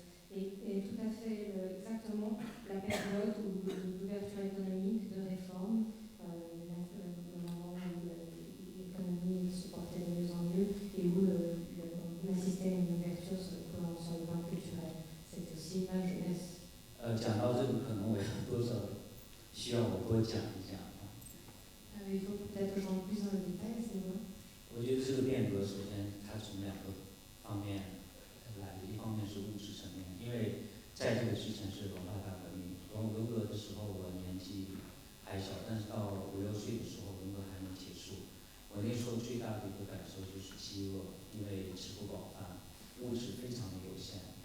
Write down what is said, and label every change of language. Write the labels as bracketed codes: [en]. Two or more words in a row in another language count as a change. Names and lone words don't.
[fr] Et tout à fait exactement la période d'ouverture économique, de réforme, le moment où l'économie se portait de mieux en mieux et où on assistait à une ouverture sur le plan culturel. C'était aussi ma jeunesse. [zh] 讲到这个，可能我多少需要我多讲一讲。 [fr] Il faut peut-être que j'entre plus dans le détail, c'est vrai. [zh] 我觉得这个变革，首先它从2个方面来的，一方面是物质层面，因为在这个之前是文化大革命。文革的时候我年纪还小，但是到5、6岁的时候文革还没结束。我那时候最大的一个感受就是饥饿，因为吃不饱饭，物质非常的有限。